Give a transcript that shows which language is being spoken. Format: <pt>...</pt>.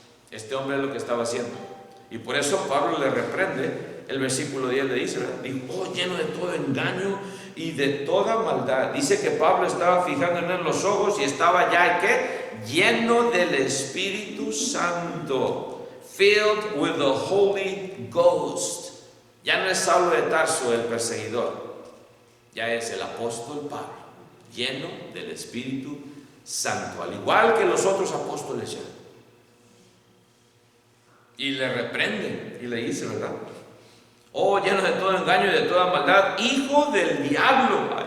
<es>Este hombre es lo que estaba haciendo y por eso Pablo le reprende. El versículo 10 le dice, dijo, lleno de todo engaño y de toda maldad. Dice que Pablo estaba fijando en él los ojos y estaba ya, ¿qué? Lleno del Espíritu Santo.</es> <en>Filled with the Holy Ghost.</en> <es>Ya no es Saulo de Tarso el perseguidor. Ya es el apóstol Pablo. Lleno del Espíritu Santo. Al igual que los otros apóstoles ya. Y le reprende y le dice, ¿verdad? Oh, lleno de todo engaño y de toda maldad, hijo del diablo.</es>